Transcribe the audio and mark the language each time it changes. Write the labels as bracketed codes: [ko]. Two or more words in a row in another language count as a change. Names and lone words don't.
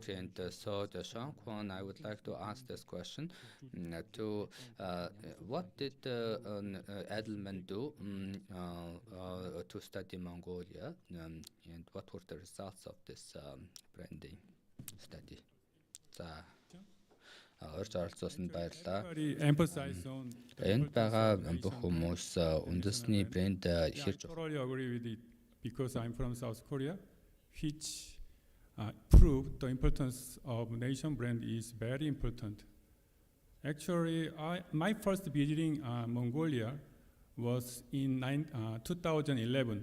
[en] And so the Shangwon, I would like to ask this question to what did Edelman do to study Mongolia, and what were the results of this branding study? [mn] Орж оролцуулсанд баярлалаа. Энд байгаа бүх хүмүүс үндэсний брэнд хэрж [en] Because I'm from South Korea, which prove the importance of nation brand is very important. Actually, my first visiting Mongolia was in 2011.